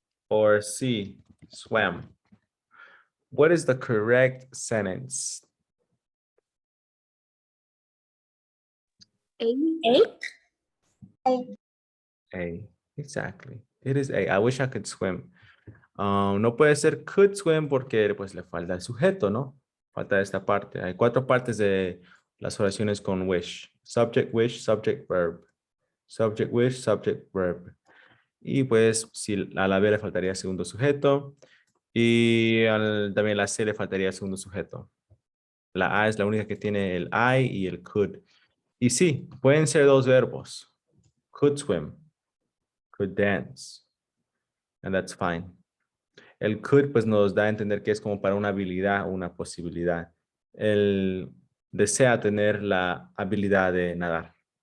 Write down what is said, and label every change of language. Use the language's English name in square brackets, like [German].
[English] Or C, swam. What is the correct sentence? A. A, exactly. It is A. I wish I could swim. [Spanish] No puede ser could swim porque pues le falta el sujeto, ¿no? Falta esta parte. Hay 4 partes de las oraciones con wish. Subject, wish, subject, verb. Subject, wish, subject, verb. Y pues si a la B le faltaría segundo sujeto y también la C le faltaría segundo sujeto. La A es la única que tiene el I y el could. Y sí, pueden ser 2 verbos. [English] Could swim, could dance, and that's fine. [Spanish] El could pues nos da a entender que es como para una habilidad o una posibilidad. Él desea tener la habilidad de nadar.